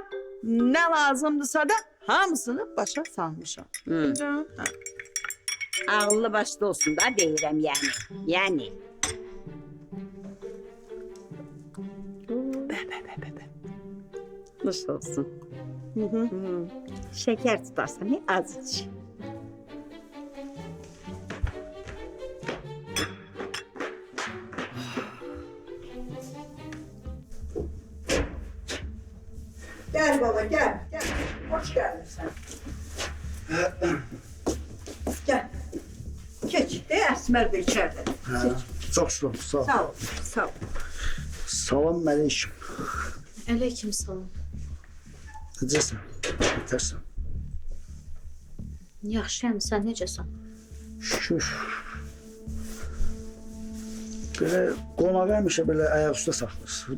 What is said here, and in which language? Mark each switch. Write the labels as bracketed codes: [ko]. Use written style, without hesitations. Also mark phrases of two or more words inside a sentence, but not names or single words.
[az] Nə lazımdırsa da hamısını başa salmışam. Hə. Ağıllı başlı olsun da deyirəm yəni. Yəni. Nuş olsun. [tr] Şeker tutarsan az iç. Gel baba gel. Gel. Hoş geldin sen. Gel. Geç. Esmer de içeride. [az] Çox sağ ol. Sağ ol. Sağ ol, sağ ol. Salam Məleyküm. Aleyküm salam. Necəsən? Yetərsən. Yaxşıyam, sən necəsən? Şükür. Belə qonaq həmişə belə ayaq üstə saxlayır.